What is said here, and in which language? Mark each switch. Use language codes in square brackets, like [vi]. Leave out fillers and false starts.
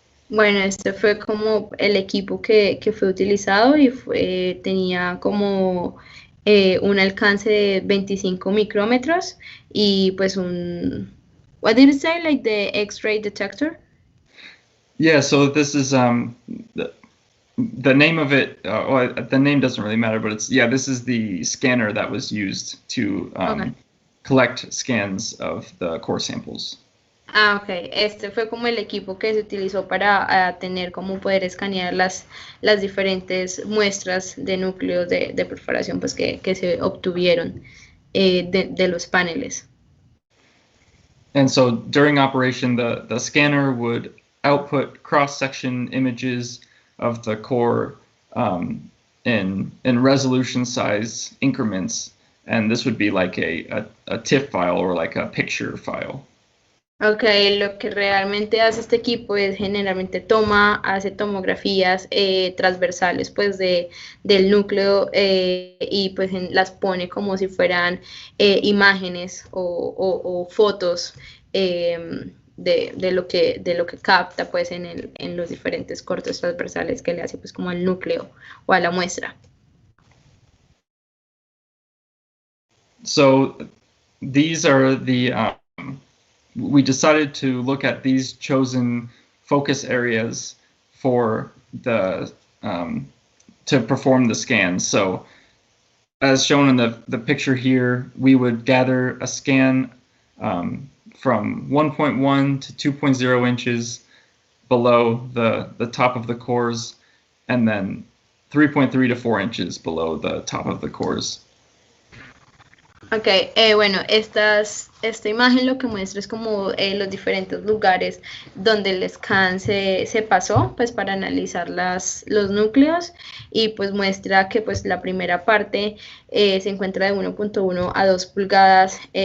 [es] Bueno, este fue como el equipo que fue utilizado y tenía como un alcance de 25 micrómetros y pues [en] what did it say, like the X-ray detector? Yeah, so this is the name of it, well, the name doesn't really matter, but this is the scanner that was used to collect scans of the core samples. Ah, ok. [es] Este fue como el equipo que se utilizó para tener como poder escanear las diferentes muestras de núcleos de perforación pues, que se obtuvieron de los paneles. [en] And so during operation, the scanner would output cross-section images of the core in resolution size increments, and this would be like a TIFF file or like a picture file. [es] Ok, lo que realmente hace este equipo es generalmente hace tomografías transversales pues del núcleo y pues las pone como si fueran imágenes o fotos de lo que capta pues en los diferentes cortes transversales que le hace pues como al núcleo o a la muestra. [en] So these are we decided to look at these chosen focus areas for to perform the scans. So as shown in the picture here, we would gather a scan from 1.1 to 2.0 inches below the top of the cores, and then 3.3 to 4 inches below the top of the cores. [es] Ok, bueno, esta imagen lo que muestra es como los diferentes lugares donde el scan se pasó pues para analizar los núcleos y pues muestra que pues la primera parte se encuentra de 1.1 a 2 pulgadas